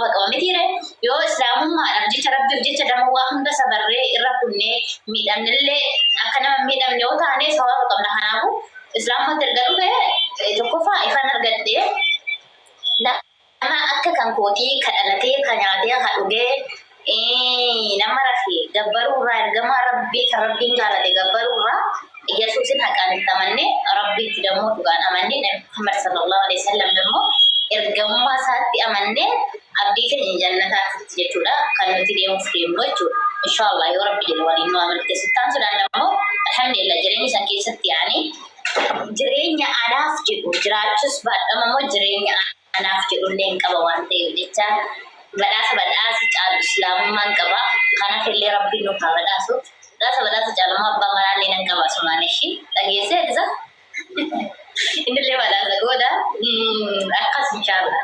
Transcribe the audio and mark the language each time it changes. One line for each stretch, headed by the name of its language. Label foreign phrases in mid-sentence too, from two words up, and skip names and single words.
Oromo: qaba mitiire yoo islaamummaadhaaf jecha rabbiif jecha dama waa hunda sabarree irra kunnee miidhamnillee akka nama miidhamne yoo taane sawaba qabna kanaafu islaamummaatti erga dhufe tokkoffaa ifaan argadhee nama akka kan kootii ka dhalatee ka nyaatee ka dhugee nama rafee gabbaruurraa ergamaa rabbii kan rabbiin jaalate gabbaruurraa Yesuusin haqaan itti amanne rabbiitti dammoo dhugaan amanne Muhammad
Arabic: صلى الله عليه وسلم
Oromo: dammoo ergamummaa isaatti amanne abdii keenya jannataatti jechuudha kan nuti deemuuf deemnu jechuudha inshallah yoo rabbi jedhe waliin nu amante sittaan sudaan dammoo alhamdulillah jireenya san keessatti yaani jireenya anaaf jedhu jiraachus baadhama immoo jireenya anaaf jedhu illee hin qaba waan ta'eef jecha badhaasa caalu islaamummaan qaba kanaaf illee rabbiin nu haa badhaasu badhaasa caaluma abbaa manaallee nan qaba sumaanishi dhageessee isa innillee badhaasa gooda akkas inshallah